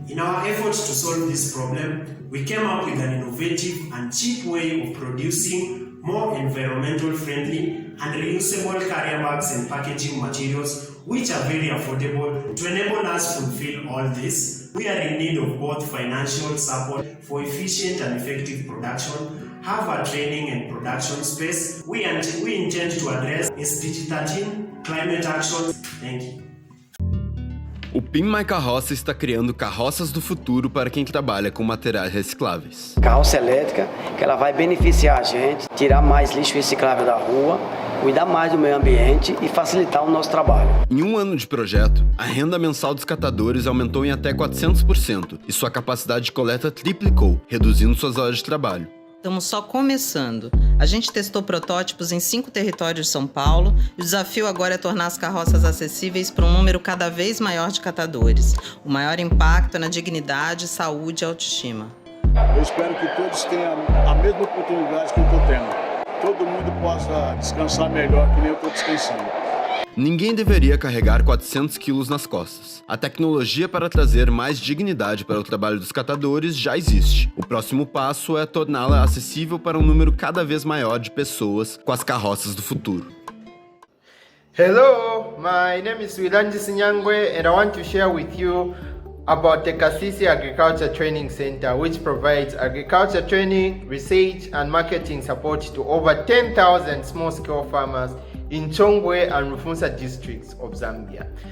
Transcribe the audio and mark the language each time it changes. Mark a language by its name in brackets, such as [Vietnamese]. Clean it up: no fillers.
[English] In our efforts to solve this problem, we came up with an innovative and cheap way of producing more environmental friendly and reusable carrier bags and packaging materials, which are very affordable. To enable us to fulfill all this, we are in need of both financial support for efficient and effective production, have a training and production space. We intend to address SDG 13, climate action. Thank you. [Portuguese] O PIM My Carroça está criando carroças do futuro para quem trabalha com materiais recicláveis. Carroça elétrica, que ela vai beneficiar a gente, tirar mais lixo reciclável da rua, cuidar mais do meio ambiente e facilitar o nosso trabalho. Em um ano de projeto, a renda mensal dos catadores aumentou em até 400% e sua capacidade de coleta triplicou, reduzindo suas horas de trabalho. Estamos só começando. A gente testou protótipos em 5 territórios de São Paulo e o desafio agora é tornar as carroças acessíveis para um número cada vez maior de catadores. O maior impacto é na dignidade, saúde e autoestima. Eu espero que todos tenham a mesma oportunidade que eu estou tendo. Todo mundo possa descansar melhor que nem eu estou descansando. Ninguém deveria carregar 400 quilos nas costas. A tecnologia para trazer mais dignidade para o trabalho dos catadores já existe. O próximo passo é torná-la acessível para um número cada vez maior de pessoas com as carroças do futuro. [English] Hello, my name is Wilanji Sinyangwe and I want to share with you about the Kasisi Agriculture Training Center, which provides agriculture training, research and marketing support to over 10,000 small-scale farmers in Chongwe and Rufunsa districts of Zambia.